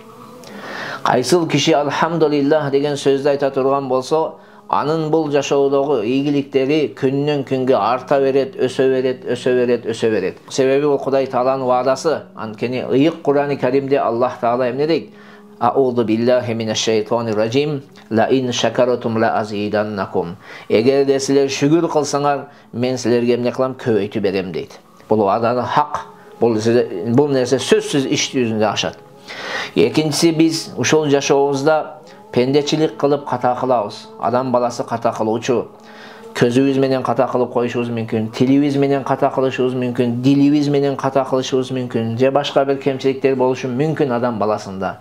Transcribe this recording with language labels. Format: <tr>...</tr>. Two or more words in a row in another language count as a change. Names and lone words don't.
<ky>Кайсыл киши Алхамдулиллах деген сөздү айта турган болсо, анын бул жашоодогу ийгиликтери күндөн күнгө арта берет, өсө берет. Себеби бул Кудай Тааланын ваадасы. Анткени ыйык Кур'ани Каримде Аллах Таала эмне дейт?</ky> <ar>أعوذ بالله من الشيطان الرجيم، لئن شكرتم لأزيدنكم.</ar> <ky>Эгерде силер шүгүр кылсаңар, мен силерге эмне кылам? Көбөйтүп берем дейт. Бул вааданы хак. Бул нерсе сөзсүз иш жүзүндө ашат. Экинчиси, биз ушул жашообузда пендечилик кылып ката кылабыз. Адам баласы ката кылуучу. Көзүбүз менен ката кылып коюшубуз мүмкүн, тилибиз менен ката кылышыбыз мүмкүн, дилибиз менен ката кылышыбыз мүмкүн, же башка бир кемчиликтер болушу мүмкүн адам баласында.</ky>